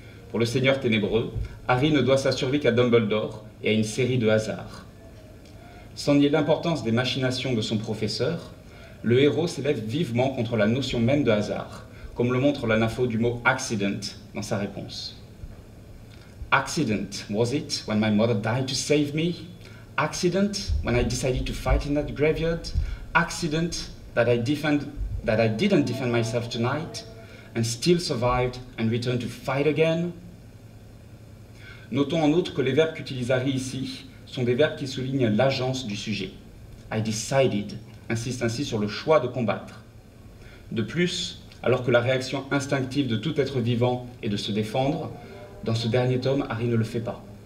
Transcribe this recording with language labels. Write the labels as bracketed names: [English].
[French] Pour le Seigneur ténébreux, Harry ne doit sa survie qu'à Dumbledore et à une série de hasards. Sans nier l'importance des machinations de son professeur, le héros s'élève vivement contre la notion même de hasard, comme le montre l'anapho du mot « accident » dans sa réponse. [English] Accident, was it, when my mother died to save me? Accident, when I decided to fight in that graveyard? Accident, that I didn't defend myself tonight, and still survived and returned to fight again? [French] Notons en outre que les verbes qu'utilise Harry ici sont des verbes qui soulignent l'agence du sujet. [English] I decided [French] insiste ainsi sur le choix de combattre. De plus, alors que la réaction instinctive de tout être vivant est de se défendre, dans ce dernier tome, Harry ne le fait pas.